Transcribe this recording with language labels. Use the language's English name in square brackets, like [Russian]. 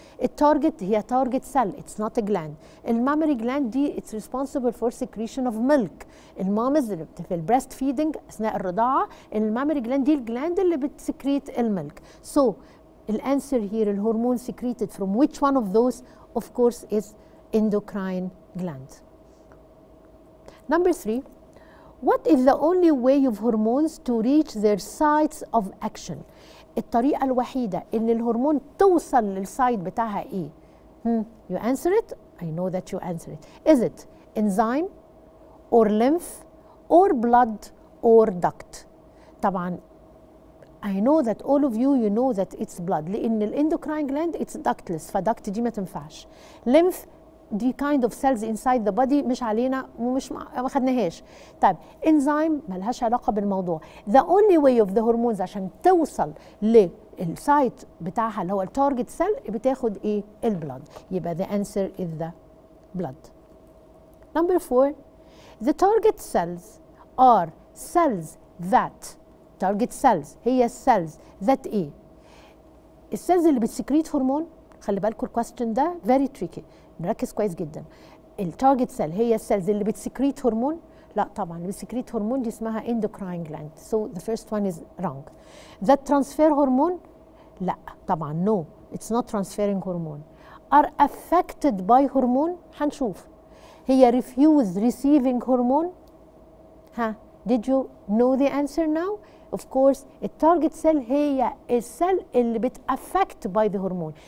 [Arabic] التارجت هي [English] target cell, it's not a gland. [Arabic] المامري جلاند دي [English] it's responsible for secretion of milk. [Arabic] المامز اللي في البريست فيدنج اثناء الرضاعه المامري جلاند دي الجلاند اللي بتسكريت الميلك. [English] So [Arabic] الانسر هير الهرمون [English] secreted from which one of those of course is endocrine gland. Number 3. What is the only way of hormones to reach their sites of action? [Arabic] الطريقة الوحيدة إن الهرمون توصل للسايت بتاعها إيه؟ [English] You answer it? I know that you answer it. Is it enzyme or lymph or blood or duct? طبعا I know that all of you you know that it's blood [Arabic] لأن الإندوكراين جلاند [English] it's ductless فduct [Arabic] دي ما تنفعش. lymph دي [English] kind of cells inside the body [Arabic] مش علينا ومش ما خدناهاش. طيب انزيم ملهاش علاقه بالموضوع. [English] the only way of the hormones [Arabic] عشان توصل للسايت بتاعها اللي هو التارجت سيل بتاخد ايه؟ البلد. يبقى [English] the answer is the blood. Number 4. the target cells are cells that target cells [Arabic] هي السيلز that ايه؟ السيلز اللي بتسكريت هرمون. خلي بالكم الكويستشن ده [English] very tricky. [Arabic] نركز كويس جدا. التارجت سيل هي السيلز اللي بتسكريت هرمون؟ لا طبعا اللي بتسكريت هرمون دي اسمها endocrine gland. [English] So the first one is wrong. that transfer hormone؟ [Arabic] لا طبعا [English] no it's not transferring hormone. are affected by hormone؟ [Arabic] هنشوف. [English] هي refuse receiving hormone؟ ها did you know the answer now؟ of course [Arabic] التارجت سيل هي السيل اللي بتأفكت [English] by the hormone.